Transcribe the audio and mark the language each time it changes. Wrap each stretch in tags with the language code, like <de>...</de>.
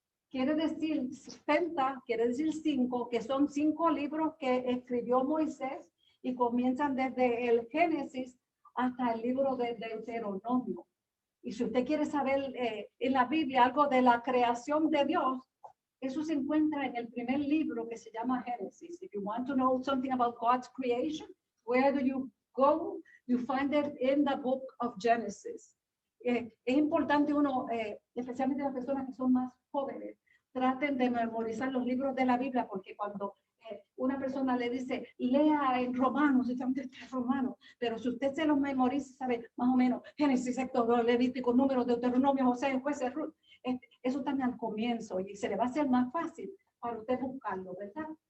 <es>Quiere decir 5, que son 5 libros que escribió Moisés y comienzan desde el Génesis hasta el libro de Deuteronomio. Y si usted quiere saber en la Biblia algo de la creación de Dios, eso se encuentra en el primer libro que se llama Génesis.</es> <en>If you want to know something about God's creation, where do you go? You find it in the book of Genesis.</en> <es>Es importante uno, especialmente las personas que son más jóvenes, traten de memorizar los libros de la Biblia, porque cuando una persona le dice, lea en Romanos, pero si usted se los memoriza, sabe más o menos Génesis, Éxodo, Levítico, Números, Deuteronomio, José, Jueces, Ruth, eso también al comienzo, y se le va a hacer más fácil para usted buscarlo, ¿verdad?</es>